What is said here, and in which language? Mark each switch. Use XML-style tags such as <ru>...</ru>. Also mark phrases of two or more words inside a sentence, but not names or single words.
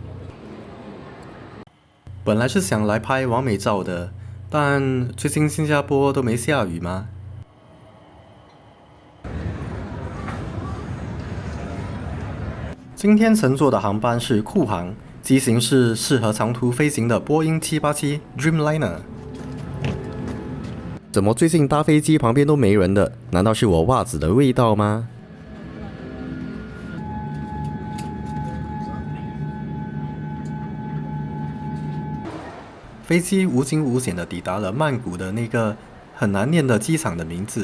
<zh>本來是想來拍完美照的，但最近新加坡都沒下雨嗎？今天乘坐的航班是酷航，機型是適合長途飛行的波音787 Dreamliner。怎麼最近搭飛機旁邊都沒人的？難道是我襪子的味道嗎？飛機無驚無險地抵達了曼谷的那個很難念的機場的名字。</zh>